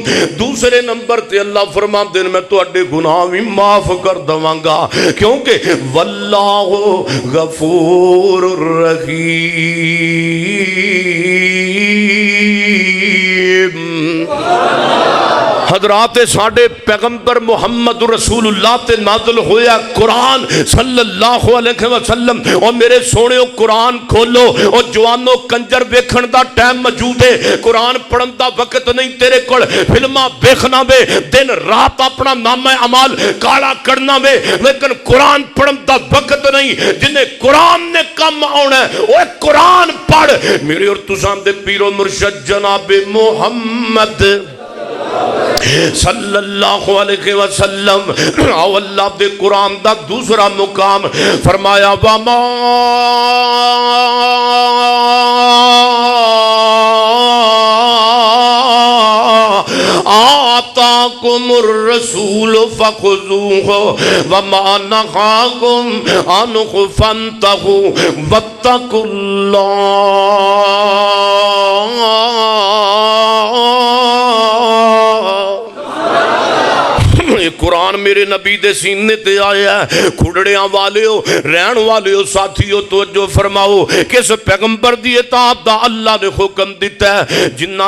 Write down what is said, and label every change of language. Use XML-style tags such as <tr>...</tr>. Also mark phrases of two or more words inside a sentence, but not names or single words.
<pa>دوسرے نمبر تے اللہ فرماتے نے میں تہاڈے گناہ بھی معاف کر دواں گا کیونکہ</pa> <ar>والله غفور رحيم.</ar> <pa>حضرات ساڈے پیغمبر محمد رسول اللہ تے نازل ہویا قرآن</pa> <ar>صلى الله عليه وسلم.</ar> <pa>اور میرے سوہنے قرآن کھولو اور جوانوں کنجر ویکھن دا ٹائم موجود ہے، قرآن پڑھن دا وقت نہیں تیرے کول. فلماں ویکھنا وے دن رات اپنا نامہ اعمال کالا کرنا وے، لیکن قرآن پڑھن دا وقت نہیں. جنہیں قرآن نے کم آنا وہ قرآن پڑھ. میرے اور تساں دے پیر و مرشد جناب محمد</pa> <ar>صلى الله عليه وسلم.</ar> <pa>آؤ اللہ دے قرآن دا دوسرا مقام فرمایا</pa> <ar>وما آتاكم الرسول فخذوه وما نهاكم عنه فانتهوا واتقوا الله.</ar> <pa>قرآن میرے نبی دے سینے تے آیا ہے. کھڑڑیاں والیو رہن والیو ساتھیو توجہ فرماؤ کس پیغمبر دی اطاعت دا اللہ نے حکم دتا ہے جناں</pa>